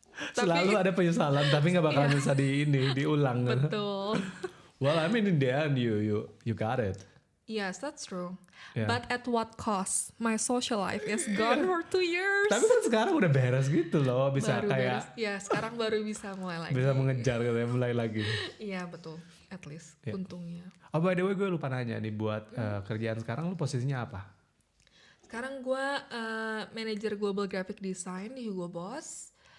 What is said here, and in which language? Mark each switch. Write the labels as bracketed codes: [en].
[id] Selalu ada penyesalan tapi nggak bakalan bisa diulang. Betul. [en] Well, I mean in the end you got it. Yes, that's true. Yeah. But at what cost? My social life is gone for 2 years. [id] Tapi kan sekarang udah beres gitu loh, bisa Baru kayak beres. Ya sekarang baru bisa mulai lagi. bisa mengejar gitu ya, mulai lagi. Iya betul. [en] At least [id] untungnya. [en] Oh by the way [id] gue lupa nanya nih, buat kerjaan sekarang lu posisinya apa? Sekarang gue manager global graphic design di Hugo Boss.